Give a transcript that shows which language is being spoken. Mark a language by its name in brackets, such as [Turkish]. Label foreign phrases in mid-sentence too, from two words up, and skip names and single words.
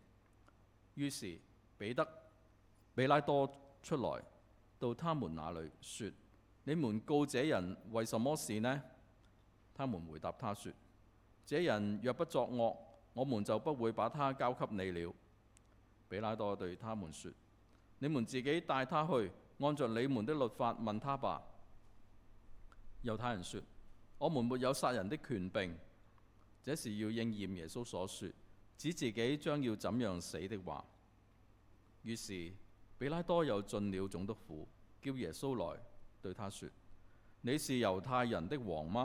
[Chinese] 於是比拉多出來到他們那裏，說：你們告這人為什麼事呢？他們回答他說：這人若不作惡，我們就不會把他交給你了。比拉多對他們說：你們自己帶他去，按着你們的律法問他吧。猶太人說：我們沒有殺人的權柄。這是要應驗耶穌所說指自己將要怎樣死的話。於是比拉多又進了總督府，叫耶穌來，對他說：你是猶太人的王嗎？